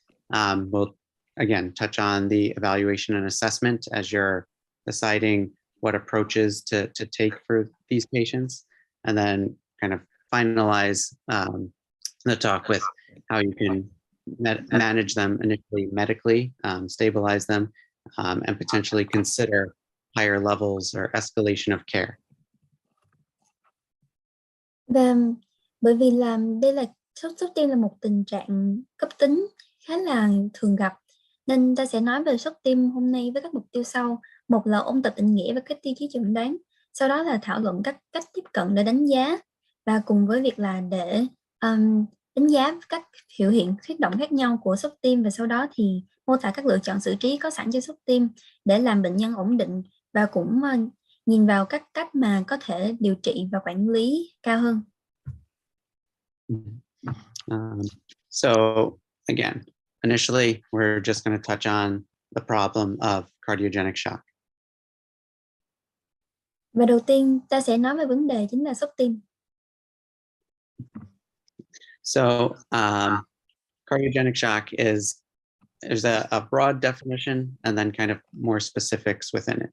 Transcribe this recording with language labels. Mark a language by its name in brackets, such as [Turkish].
[English] We'll, again, touch on the evaluation and assessment as you're deciding what approaches to take for these patients, and then kind of finalize the talk with how you can manage them initially medically, stabilize them, and potentially consider higher levels or escalation of care. [Vietnamese] Và bởi vì là đây là sốt tim là một tình trạng cấp tính khá là thường gặp, nên ta sẽ nói về sốt tim hôm nay với các mục tiêu sau. Một là ôn tập định nghĩa và các tiêu chí chẩn đoán, sau đó là thảo luận các cách tiếp cận để đánh giá, và cùng với việc là để đánh giá các biểu hiện huyết động khác nhau của sốt tim, và sau đó thì mô tả các lựa chọn xử trí có sẵn cho sốt tim để làm bệnh nhân ổn định, và cũng nhìn vào các cách mà có thể điều trị và quản lý cao hơn. [English] So again, initially, we're just going to touch on the problem of cardiogenic shock. [Vietnamese] Và đầu tiên ta sẽ nói về vấn đề chính là sốt tim. [English] So cardiogenic shock is there's a broad definition and then kind of more specifics within it.